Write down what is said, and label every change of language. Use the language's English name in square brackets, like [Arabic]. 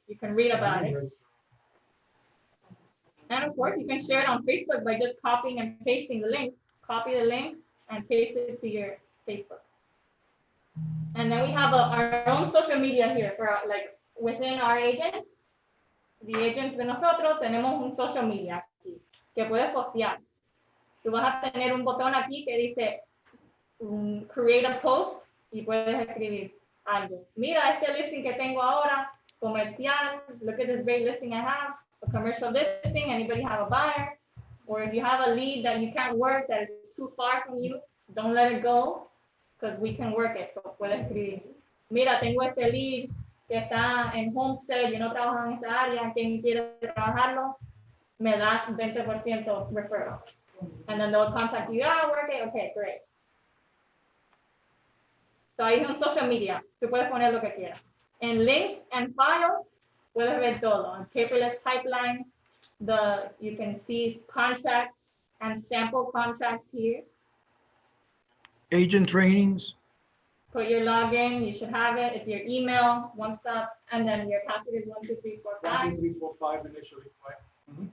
[English] You can read about it. And of course, you can share it on Facebook by just copying and pasting the link. Copy the link and paste it to your Facebook. And then we have our own social media here for like within our agents. The agents [Spanish] de nosotros tenemos un social media aquí que puedes postear. Tú vas a tener un botón aquí que dice [English] create a post [Spanish] y puedes escribir algo. Mira este listing que tengo ahora, comercial. [English] Look at this great listing I have. A commercial listing. Anybody have a buyer? Or if you have a lead that you can't work, that is too far from you, don't let it go. Because we can work it, so [Spanish] puedes escribir. Mira, tengo este lead que está en Homestead, yo no trabajo en esa área, quien quiere trabajarlo, me das 20% referral. [English] And then they'll contact you, work it, okay, great. [Spanish] So ahí es un social media, tú puedes poner lo que quieras. En [English] links and files, [Spanish] puedes ver todo. [English] En paperless pipeline, you can see contracts and sample contracts here. Agent trainings. Put your login, you should have it. It's your email, one stop, and then your password is 1, 2, 3, 4, 5. 1, 2, 3, 4, 5 initially, right?